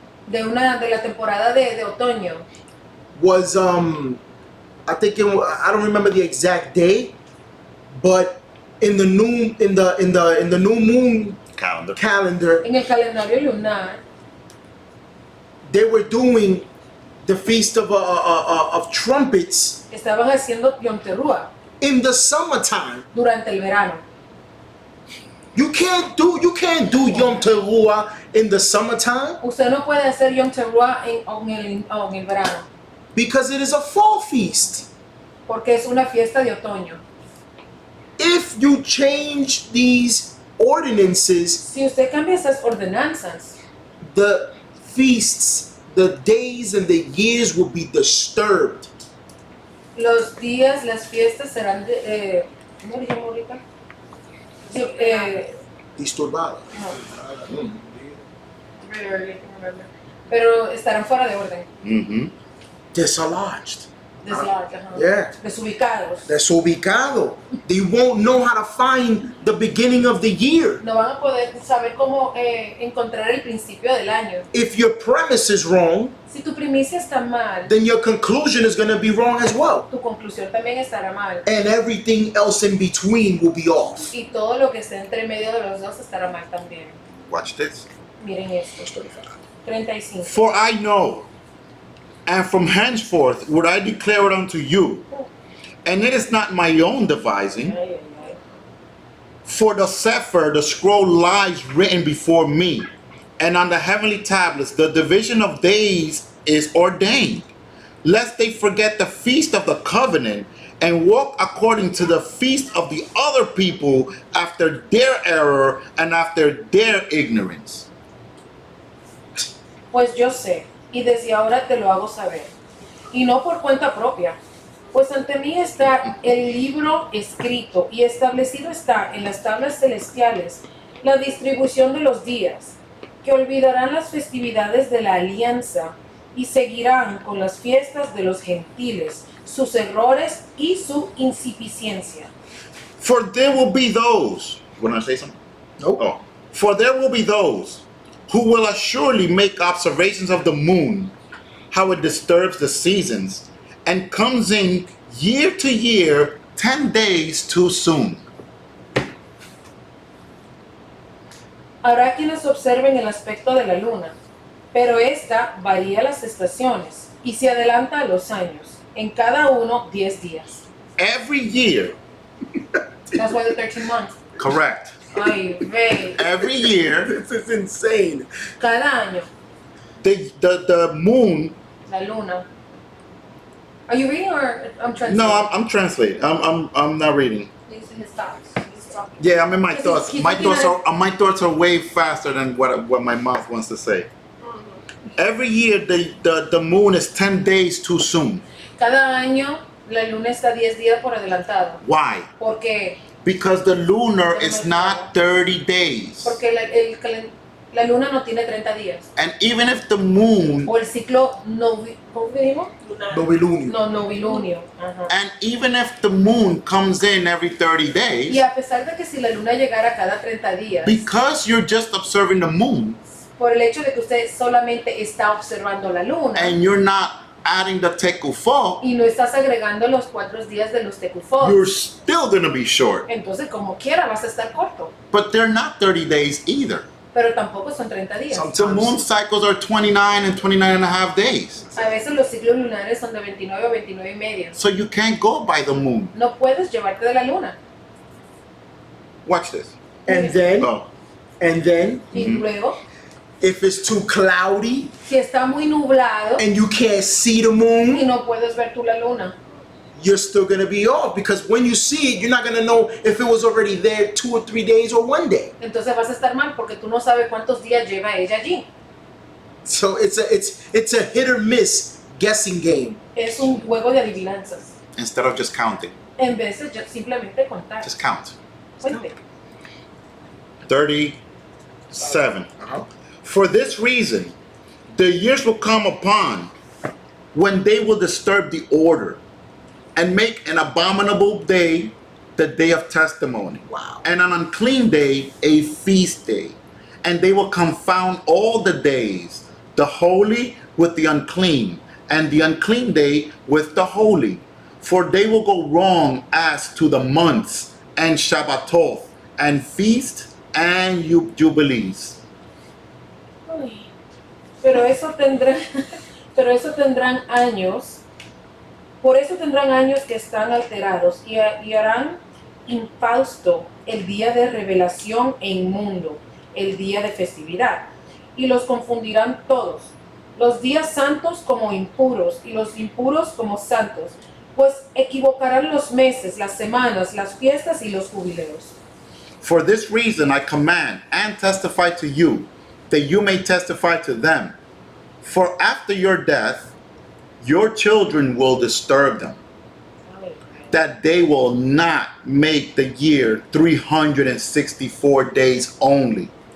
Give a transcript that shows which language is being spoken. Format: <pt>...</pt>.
<es>de la temporada de otoño</es> <en>was I think I don't remember the exact day, but in the new moon Calendar. calendar,</en> <es>en el calendario lunar</es> <en>they were doing the feast of trumpets</en> <es>estaban haciendo Yom Teruah</es> <en>in the summertime.</en> <es>durante el verano.</es> <en>You can't do Yom Teruah in the summertime</en> <es>Usted no puede hacer Yom Teruah en el verano</es> <en>because it is a fall feast.</en> <es>porque es una fiesta de otoño.</es> <en>If you change these ordinances,</en> <es>Si usted cambia esas ordenanzas,</es> <en>the feasts, the days, and the years will be disturbed.</en> <es>los días, las fiestas serán ¿cómo le llamo ahorita? Sí, Disturbado.</es> <en>no, very early, I can't remember.</en> <es>Pero estarán fuera de orden, Mm-hmm.</es> <en>Dislodged.</en> <es>deslodged, ajá.</es> <en>Yeah.</en> <es>Desubicados. Desubicado.</es> <en>They won't know how to find the beginning of the year.</en> <es>No van a poder saber cómo encontrar el principio del año.</es> <en>If your premise is wrong,</en> <es>Si tu primicia está mal,</es> <en>then your conclusion is going to be wrong as well.</en> <es>tu conclusión también estará mal.</es> <en>And everything else in between will be off.</en> <es>Y todo lo que esté entre medio de los dos estará mal también.</es> <en>Watch this.</en> <es>Miren esto. 35.</es> <en>For I know, and from henceforth would I declare it unto you, and it is not my own devising, Ay, ay, ay. for the Sefer, the scroll lies written before me, and on the heavenly tablets the division of days is ordained, lest they forget the feast of the covenant, and walk according to the feast of the other people after their error and after their ignorance.</en> <es>Pues yo sé, y desde ahora te lo hago saber, y no por cuenta propia, pues ante mí está el libro escrito y establecido está en las tablas celestiales la distribución de los días, que olvidarán las festividades de la alianza y seguirán con las fiestas de los gentiles, sus errores y su insuficiencia.</es> <en>For there will be those. Want to say something? Nope. Oh. For there will be those who will assuredly make observations of the moon, how it disturbs the seasons, and comes in year to year 10 days too soon.</en> <es>Habrá quienes observen el aspecto de la luna, pero esta varía las estaciones y se adelanta a los años, en cada uno 10 días.</es> <en>Every year, That's why the 13 months. correct.</en> <es>Ay, ve.</es> <en>Every year, This is insane.</en> <es>Cada año,</es> <en>the moon.</en> <es>la luna.</es> <en>Are you reading or I'm translating? No, I'm translating. I'm not reading. These are his thoughts. He's talking. Yeah, I'm in my He's- thoughts. he's My looking thoughts at- are my thoughts are way faster than what my mouth wants to say. Every year, the moon is 10 days too soon.</en> <es>Cada año la luna está 10 días por adelantado.</es> <en>Why?</en> <es>Porque</es> <en>Because the lunar is not 30 days.</en> <es>la luna no tiene 30 días.</es> <en>And even if the moon,</en> <es>O el ciclo ¿cómo dijimos? Novilunio. No, novilunio. Ajá.</es> <en>and even if the moon comes in every 30</en> <es>Y</es> <en>days,</en> <es>a pesar de que si la luna llegara cada 30 días,</es> <en>because you're just observing the moon,</en> <es>por el hecho de que usted solamente está observando la luna</es> <en>and you're not adding the tekufah,</en> <es>y no estás agregando los 4 días de los tekufot,</es> <en>you're still going to be short.</en> <es>entonces como quiera vas a estar corto.</es> <en>But they're not 30 days either.</en> <es>Pero tampoco son 30 días.</es> <en>The moon cycles are 29 and 29 and a half days.</en> <es>A veces los ciclos lunares son de 29 a 29 y medio.</es> <en>So you can't go by the moon.</en> <es>No puedes llevarte de la luna.</es> <en>Watch this. And then, Oh.</en> <es>Y luego,</es> <en>if it's too cloudy</en> <es>si está muy nublado</es> <en>and you can't see the</en> <es>y</es> <en>moon,</en> <es>no puedes ver tú la luna,</es> <en>you're still gonna be off, because when you see it, you're not gonna know if it was already there 2 or 3 days or 1 day.</en> <es>entonces vas a estar mal porque tú no sabes cuántos días lleva ella allí.</es> <en>So it's a hit or miss guessing game.</en> <es>Es un juego de adivinanzas.</es> <en>Instead of just counting,</en> <es>En vez de simplemente contar.</es> <en>just count.</en> <es>Cuente.</es> <en>37. For this reason, the years will come upon when they will disturb the order and make an abominable day the day of testimony. Wow. And an unclean day a feast day. And they will confound all the days, the holy with the unclean, and the unclean day with the holy. For they will go wrong as to the months, and Shabbatoth, and feast, and Jubilees.</en> <es>Uy, pero eso tendrán años, por eso tendrán años que están alterados y harán infausto el día de revelación e inmundo, el día de festividad, y los confundirán todos, los días santos como impuros y los impuros como santos, pues equivocarán los meses, las semanas, las fiestas y los jubileos.</es> <en>For this reason I command and testify to you, that you may testify to them. For after your death, your children will disturb them, that they will not make the year 364 days only.</en>